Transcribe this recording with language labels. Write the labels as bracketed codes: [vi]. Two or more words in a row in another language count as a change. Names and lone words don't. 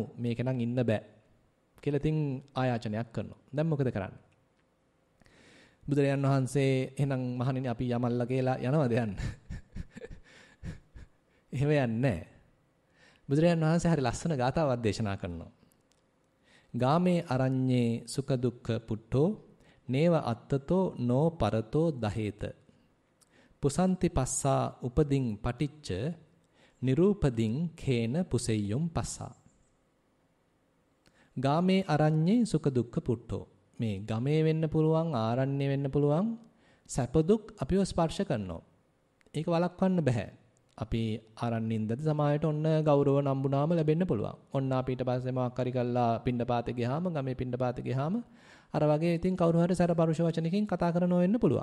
[si] මේක නම් ඉන්න බෑ කියලා ඉතින් ආයාචනයක් කරනවා. දැන් මොකද කරන්නේ? බුදුරජාන් වහන්සේ එහෙනම් මහණෙනි අපි යමල්ලා කියලා යනවද යන්න? එහෙම යන්නේ නැහැ. බුදුරජාන් වහන්සේ හරි ලස්සන ගාථාවක් දේශනා කරනවා. [pi] ගාමේ අරඤ්ඤේ සුඛ දුක්ඛ පුට්ඨෝ නේව අත්තතෝ නෝ පරතෝ දහේත. පුසන්ති පස්සා උපදින් පටිච්ච නිරූපදින් khේන පුසෙය්‍යොම් පස්සා. ගාමේ අරඤ්ඤේ සුඛ දුක්ඛ පුට්ඨෝ. [si] මේ ගමේ වෙන්න පුළුවන් ආරණ්‍ය වෙන්න පුළුවන් සැප දුක් අපිව ස්පර්ශ කරනවා. ඒක වළක්වන්න බෑ. අපි ආරණ්‍යින්දද සමාජයට ඔන්න ගෞරව නම්බුනාම ලැබෙන්න පුළුවන්. ඔන්න අපි ඊට පස්සේ මොකක් හරි කළා පින්ඩපාතේ ගියාම ගමේ පින්ඩපාතේ ගියාම අර වගේ ඉතින් කවුරු හරි සැරපරුෂ වචනකින් කතා කරනව වෙන්න පුළුවන්.